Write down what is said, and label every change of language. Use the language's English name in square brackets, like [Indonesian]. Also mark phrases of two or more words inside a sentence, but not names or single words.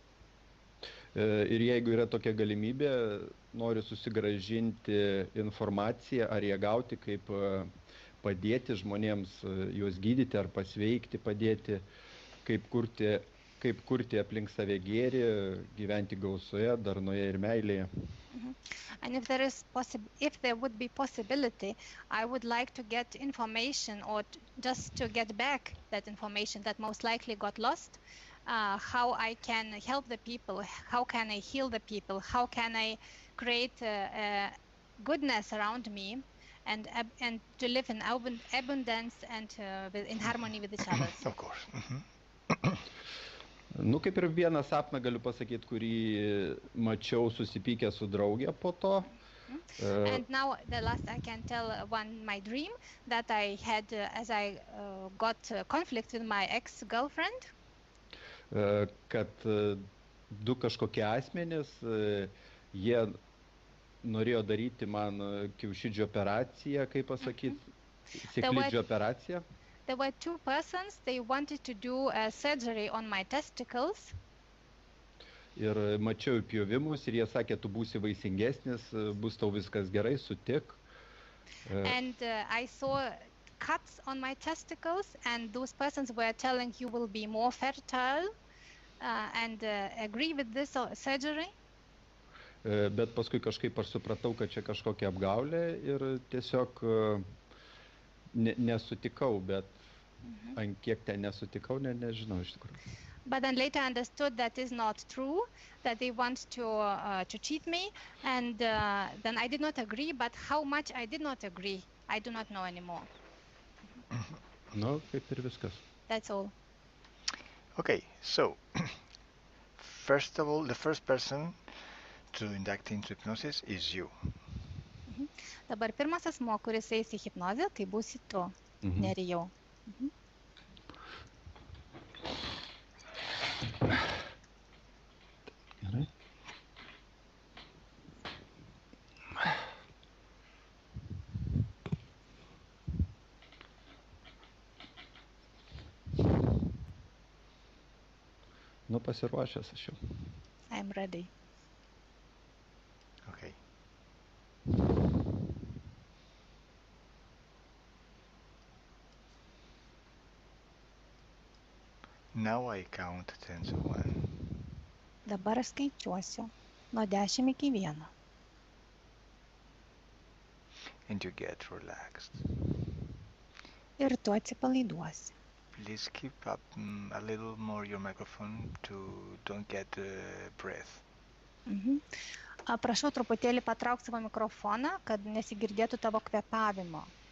[Lithuanian] Ir jeigu yra tokia galimybė, noriu susigrąžinti informaciją ar ją gauti, kaip padėti žmonėms, juos gydyti ar pasveikti, padėti, kaip kurti aplink save gėrį, gyventi gausoje, darnoje ir meilėje. [English] And if there would be possibility, I would like to get information or just to get back that information that most likely got lost, how I can help the people, how can I heal the people, how can I create goodness around me and to live in abundance and in harmony with each other. Of course. [Lithuanian] Kaip ir vieną sapną galiu pasakyti, kurį mačiau susipykę su draugė po to. [English] And now the last I can tell my dream that I had as I got conflict with my ex-girlfriend. [Lithuanian] Kad du kažkokie asmenys, jie norėjo daryti man kiaušidžio operaciją, kaip pasakyti, sėklidžio operaciją. [English] There were two persons, they wanted to do a surgery on my testicles. [Lithuanian] Ir mačiau įpjovimus ir jie sakė, tu būsi vaisingesnis, bus tau viskas gerai, sutik. [English] And I saw cuts on my testicles and those persons were telling you will be more fertile and agree with this surgery. [Lithuanian] Bet paskui kažkaip aš supratau, kad čia kažkokia apgaulė ir tiesiog nesutikau, bet ant kiek ten nesutikau, nežinau iš tikrųjų. [English] But then later I understood that is not true, that they want to cheat me, and then I did not agree, but how much I did not agree, I do not know anymore. [Lithuanian] Nu, kaip ir viskas. [English] That's all. Okay, so first of all, the first person to induct into hypnosis is you. [Lithuanian] Dabar pirmas asmo, kuris eis į hipnozę, tai būsi tu, Nerijau. Gerai. Nu, pasiruošęs aš jau. [English] I'm ready. Okay. Now I count 10 to 1. [Lithuanian] Dabar aš skaičiuosiu nuo 10 iki 1. [English] And you get relaxed. [Lithuanian] Ir tu atsipalaiduosi. [English] Please keep up a little more your microphone to don't get breath. [Lithuanian] Prašau truputėlį patrauk savo mikrofoną, kad nesigirdėtų tavo kvėpavimo.